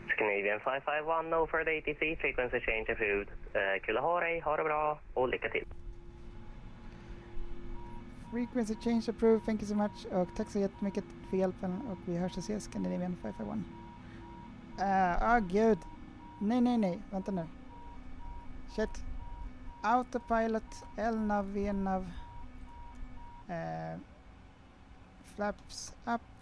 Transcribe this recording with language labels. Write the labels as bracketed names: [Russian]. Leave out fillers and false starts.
[English] Canadian 551, no further ATC, frequency change approved. [Swedish] Kul att ha dig, ha det bra och lycka till. [English] Frequency change approved, thank you so much. [Swedish] Och tack så jättemycket för hjälpen och vi hörs och ses, Canadian 551. Gud. Nej, vänta nu. Shit. [English] Autopilot, LNAV, VNAV. Flaps up.